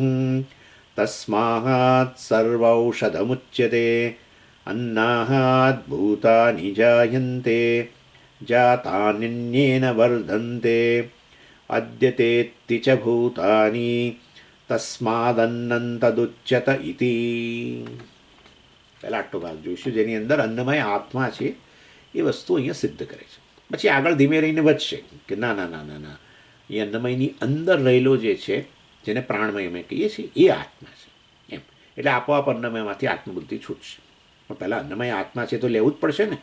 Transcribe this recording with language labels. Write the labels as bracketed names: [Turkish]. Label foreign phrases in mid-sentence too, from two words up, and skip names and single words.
[Sanskrit] तस्मात् सर्वौषधमुच्यते अन्नात् भूतानि जायन्ते जातान्यन्येन वर्धन्ते अद्यतेत्ति च भूतानि तस्मादन्नं तदुच्यत इति. [Gujarati] પહેલા આટલો ભાગ જોઈશું જેની અંદર અન્નમય આત્મા છે એ વસ્તુ અહીંયા સિદ્ધ કરે છે. પછી આગળ ધીમે રહીને વધશે કે ના ના ના ના ના એ અન્નમયની અંદર રહેલો જે છે જેને પ્રાણમય અમે કહીએ છીએ એ આત્મા છે એમ. એટલે આપોઆપ અન્નમયમાંથી આત્મબુદ્ધિ છૂટશે. પણ પહેલાં અન્નમય આત્મા છે તો લેવું જ પડશે ને.